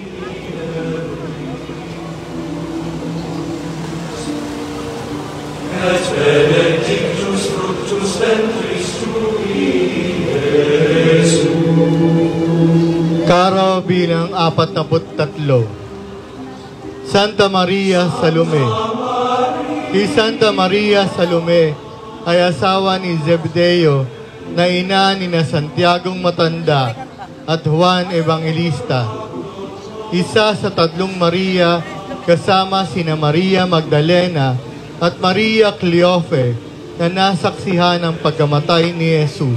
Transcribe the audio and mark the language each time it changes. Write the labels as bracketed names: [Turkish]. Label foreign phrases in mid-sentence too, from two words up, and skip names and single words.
[Latin] Et benedictus fructus ventris tui, Iesus. [Filipino] Karo bilang 43. Santa Maria Salome. Si Santa Maria Salome ay asawa ni Zebedeo na ina ni na Santiagong Matanda at Juan Evangelista. Isa sa 3 Maria kasama sina Maria Magdalena at Maria Cleofe na nasaksihan ng pagkamatay ni Jesus.